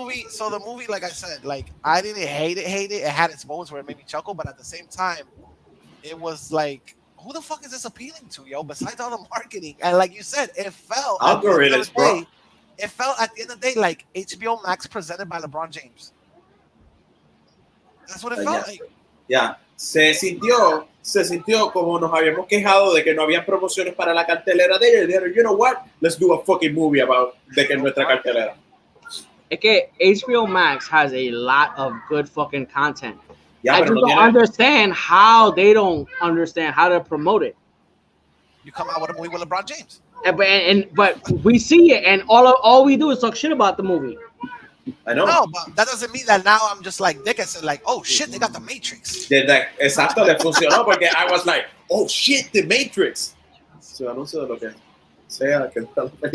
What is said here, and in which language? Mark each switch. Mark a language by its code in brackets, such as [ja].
[en] So the movie, like I said, like I didn't hate it. It had its moments where it made me chuckle, but at the same time, it was like, who the fuck is this appealing to, yo? Besides all the marketing, and like you said, it felt algorithms, bro. It felt at the end of the day like HBO Max presented by LeBron James. That's what it felt like. Yeah. [es] Se sintió como nos habíamos quejado de que no había promociones para la cartelera de ellos. Dijeron, [en] you know what? Let's do a fucking movie about [es] de que nuestra cartelera. Es que [en] HBO Max has a lot of good fucking content. Yeah, I just don't understand how they don't understand how to promote it. You come out with a movie with LeBron James. But we see it, and all we do is talk shit about the movie. I know. No, but that doesn't mean that now I'm just like Dick and said, like, oh shit, they got the Matrix. [es] Exacto, le funcionó porque [en] I was like, oh shit, the Matrix. [es] Su anuncio de lo que sea que está